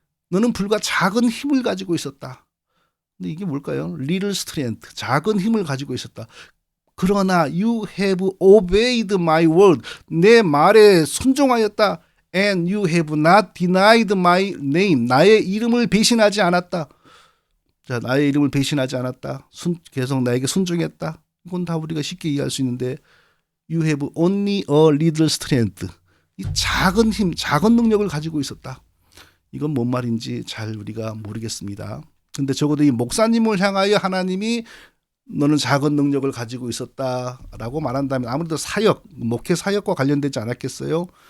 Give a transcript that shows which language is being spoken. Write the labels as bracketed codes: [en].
[ko] 너는 불과 작은 힘을 가지고 있었다. 근데 이게 뭘까요? [en] Little strength, [ko] 작은 힘을 가지고 있었다. [en] 그러나 you have obeyed my word, [ko] 내 말에 순종하였다. [en] And you have not denied my name, [ko] 나의 이름을 배신하지 않았다. 자, 나의 이름을 배신하지 않았다. 계속 나에게 순종했다. 이건 다 우리가 쉽게 이해할 수 있는데 [en] You have only a little strength. [ko] 이 작은 힘, 작은 능력을 가지고 있었다. 이건 뭔 말인지 잘 우리가 모르겠습니다. 근데 적어도 이 목사님을 향하여 하나님이 너는 작은 능력을 가지고 있었다라고 말한다면 아무래도 목회 사역과 관련되지 않았겠어요?